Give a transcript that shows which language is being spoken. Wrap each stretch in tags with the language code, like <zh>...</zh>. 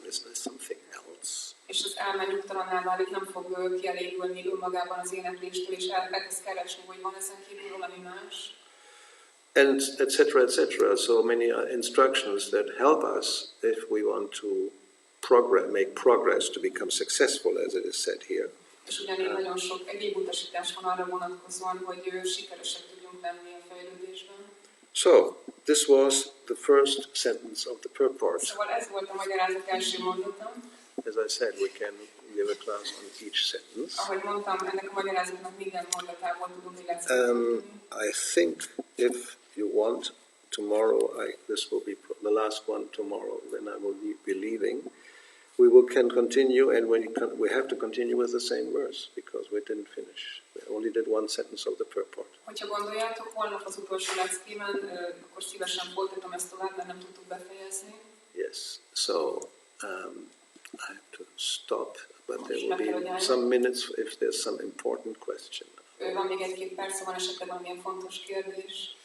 <en>There's something else.</en> <hu>És az elme nyugtalanná válik, nem fog kielégülni önmagában az énekléstől, és elkezd keresni, hogy van ezen kívül valami más.</hu> <en>And etc. So many instructions that help us if we want to make progress to become successful, as it is said here.</en> <hu>És ugyanígy nagyon sok egyéb utasítás van arra vonatkozóan, hogy sikeresek tudjunk lenni a fejlődésben.</hu> <en>So, this was the first sentence of the purport.</en> <hu>Szóval ez volt a magyarázat első mondata.</hu> <en>As I said, we can give a class on each sentence.</en> <hu>Ahogy mondtam, ennek a magyarázatnak minden mondatából tudunk illetve.</hu> <en>I think if you want, tomorrow, this will be the last one tomorrow, when I will be leaving. We can continue, and we have to continue with the same verse, because we didn't finish. We only did one sentence of the purport.</en> <hu>Hogyha gondoljátok, holnap az utolsó leckében, akkor szívesen folytatom ezt tovább, mert nem tudtuk befejezni.</hu> <en>Yes, so I have to stop, but there will be some minutes if there's some important question.</en> <hu>Van még 1-2 perc, van esetleg valamilyen fontos kérdés.</hu>